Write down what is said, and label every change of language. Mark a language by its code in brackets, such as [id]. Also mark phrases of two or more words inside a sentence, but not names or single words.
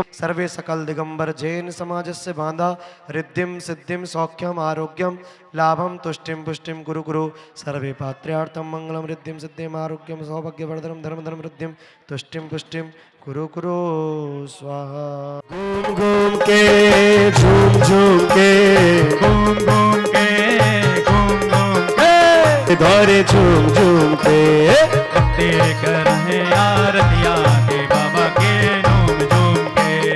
[sa] सर्वे सकल दिगंबर जैन समाजस्य बांधा रिद्धिं सिद्धिं सौख्यम आरोग्यम लाभम तुष्टिं पुष्टिं गुरु गुरु सर्वे पात्र्यार्थम मंगलम रिद्धिं सिद्धिं आरोग्यम सौभाग्य वर्धनम धर्म धर्म रिद्धिं तुष्टिं पुष्टिं गुरु गुरु स्वाहा। [hi] घूम घूम के झूम झूम के घूम घूम के घूम घूम के धोरे झूम झूम के देख रहे आरतिया के बाबा के झूम झूम के